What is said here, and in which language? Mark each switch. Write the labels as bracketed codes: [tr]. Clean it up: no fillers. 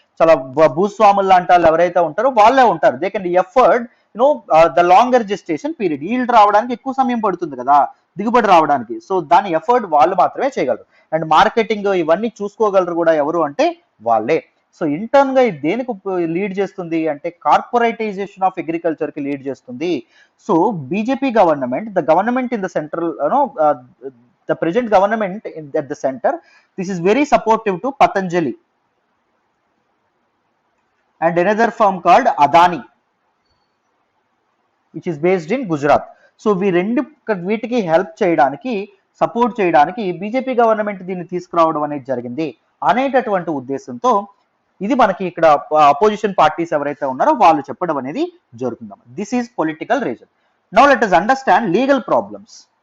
[te] చాలా భూస్వాములు లాంటి వాళ్ళు ఎవరైతే ఉంటారో వాళ్ళే ఉంటారు. [en] They can afford the longer gestation period. [te] Yield రావడానికి ఎక్కువ సమయం పడుతుంది కదా, దిగుబడి రావడానికి. సో దాని ఎఫర్ట్ వాళ్ళు మాత్రమే చేయగలరు. అండ్ మార్కెటింగ్ ఇవన్నీ చూసుకోగలరు కూడా ఎవరు అంటే వాళ్ళే. సో ఇంటర్న్ గా దేనికి లీడ్ చేస్తుంది అంటే కార్పొరేటైజేషన్ ఆఫ్ అగ్రికల్చర్ కి లీడ్ చేస్తుంది. [en] So BJP government, the government in the central, the present government at the center, this is very supportive to Patanjali and another firm called Adani which is based in Gujarat. [te] So వీటికి help చేయడానికి, support చేయడానికి BJP government దీన్ని తీసుకురావడం అనేది జరిగింది అనేటటువంటి ఉద్దేశంతో ఇది మనకి ఇక్కడ అపోజిషన్ పార్టీస్ ఎవరైతే ఉన్నారో వాళ్ళు చెప్పడం అనేది జరుగుతుంది. [en] This is political reason. Now let us understand legal problems.